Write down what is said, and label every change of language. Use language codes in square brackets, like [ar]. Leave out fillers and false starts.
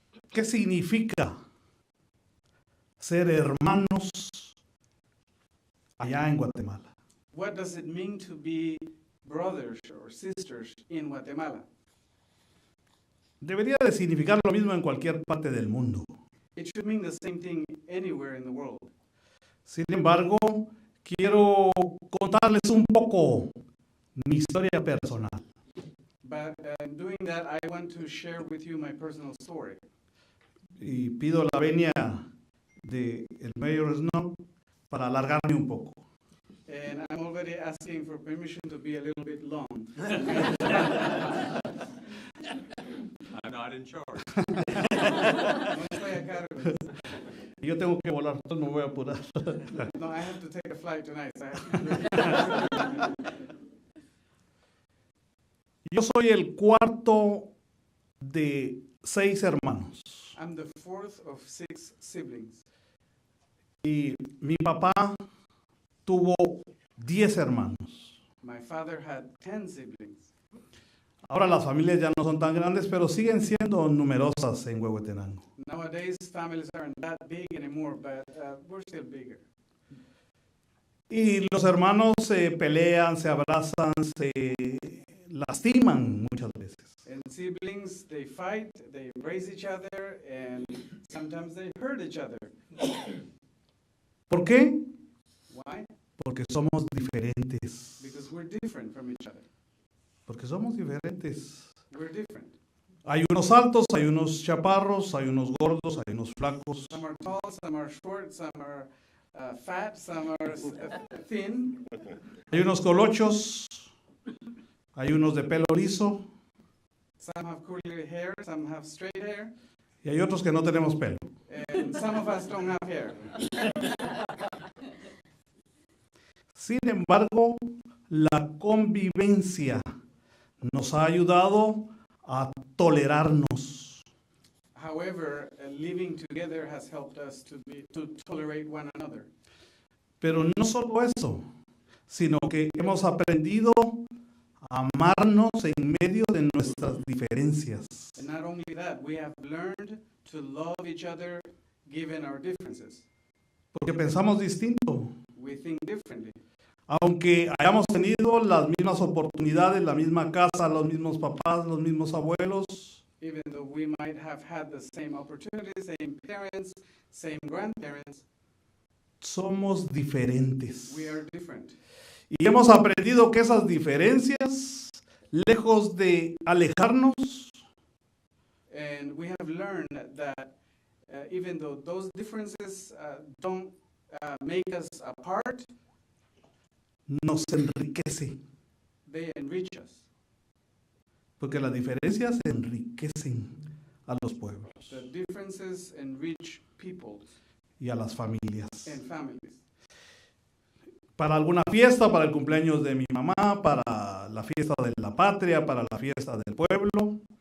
[es] ¿Qué significa ser hermanos allá en Guatemala? [en] What does it mean to be brothers or sisters in Guatemala? [es] Debería de significar lo mismo en cualquier parte del mundo. [en] It should mean the same thing anywhere in the world. [es] Sin embargo, quiero contarles un poco mi historia personal. [en] But doing that, I want to share with you my personal story. [es] Y pido la venia del Mayor Snow para alargarme un poco. [en] And I'm already asking for permission to be a little bit long. I'm not in charge. [es] No estoy a cargo. Yo tengo que volar, entonces me voy a apurar. [en] No, I have to take a flight tonight. So [es] Yo soy el cuarto de 6 hermanos. [en] I'm the fourth of 6 siblings. [es] Y mi papá tuvo 10 hermanos. [en] My father had 10 siblings. [es] Ahora las familias ya no son tan grandes, pero siguen siendo numerosas en Huehuetenango. [en] Nowadays, families aren't that big anymore, but we're still bigger. [es] Y los hermanos se pelean, se abrazan, se lastiman muchas veces. [en] And siblings, they fight, they embrace each other, and sometimes they hurt each other. [es] ¿Por qué? [en] Why? [es] Porque somos diferentes. [en] Because we're different from each other. [es] Porque somos diferentes. [en] We're different. [es] Hay unos altos, hay unos chaparros, hay unos gordos, hay unos flacos. [en] Some are tall, some are short, some are fat, some are thin. [es] Hay unos colochos, hay unos de pelo rizo [en] Some have curly hair, some have straight hair, [es] y hay otros que no tenemos pelo. [en] and some of us don't have hair. [es] Sin embargo, la convivencia nos ha ayudado a tolerarnos. [en] However, living together has helped us to tolerate one another. [es] Pero no solo eso, sino que hemos aprendido a amarnos en medio de nuestras diferencias. [en] And not only that, we have learned to love each other given our differences. [es] Porque pensamos distinto. [en] We think differently. [es] Aunque hayamos tenido las mismas oportunidades, la misma casa, los mismos papás, los mismos abuelos, [en] Even though we might have had the same opportunities, same parents, same grandparents, [es] somos diferentes. [en] we are different. [es] Y hemos aprendido que esas diferencias, lejos de alejarnos, [en] And we have learned that even though those differences don't make us apart, [es] nos enriquece. [en] they enrich us. [es] Porque las diferencias enriquecen a los pueblos [en] The differences enrich people [es] y a las familias. [en] and families. [es] Para alguna fiesta, para el cumpleaños de mi mamá, para la fiesta de la patria, para la fiesta del pueblo,